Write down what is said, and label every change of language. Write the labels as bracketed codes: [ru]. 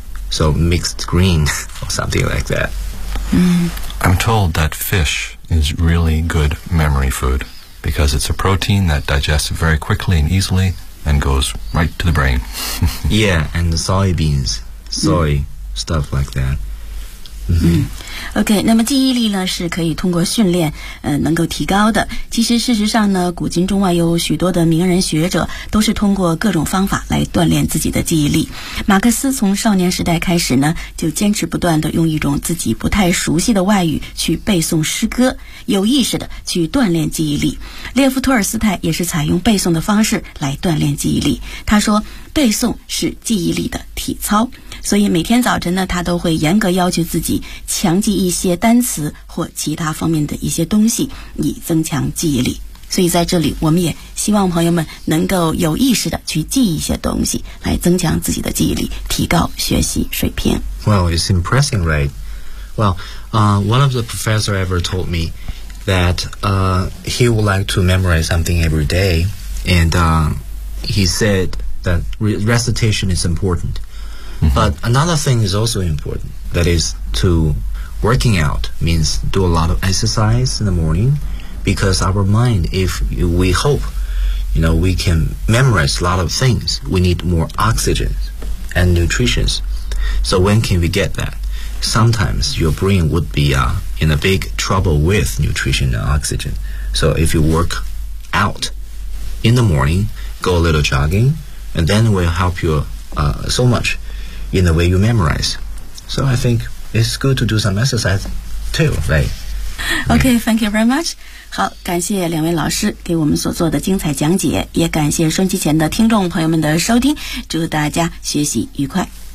[en] So mixed green or something like that. I'm told that fish is really good memory food because it's a protein that digests very quickly and easily and goes right to the brain. Yeah, and the soybeans, soy, stuff like that. [zh] 嗯 ，OK， 那么记忆力呢是可以通过训练，能够提高的。其实事实上呢，古今中外有许多的名人学者都是通过各种方法来锻炼自己的记忆力。马克思从少年时代开始呢，就坚持不断地用一种自己不太熟悉的外语去背诵诗歌，有意识地去锻炼记忆力。列夫·托尔斯泰也是采用背诵的方式来锻炼记忆力。他说，背诵是记忆力的体操，所以每天早晨呢，他都会严格要求自己强记一些单词或其他方面的一些东西，以增强记忆力。所以在这里，我们也希望朋友们能够有意识地去记一些东西，来增强自己的记忆力，提高学习水平。 [en] Well, it's impressive, right? Well, one of the professor ever told me that he would like to memorize something every day, and he said that recitation is important. Mm-hmm. But another thing is also important, that is to working out means do a lot of exercise in the morning, because our mind, if we hope, you know, we can memorize a lot of things, we need more oxygen and nutrition. So when can we get that? Sometimes your brain would be in a big trouble with nutrition and oxygen. So if you work out in the morning, go a little jogging, and then will help you so much in the way you memorize. So I think it's good to do some exercise too, right? Okay, thank you very much. [zh] 好，感谢两位老师给我们所做的精彩讲解，也感谢收听前的听众朋友们的收听，祝大家学习愉快。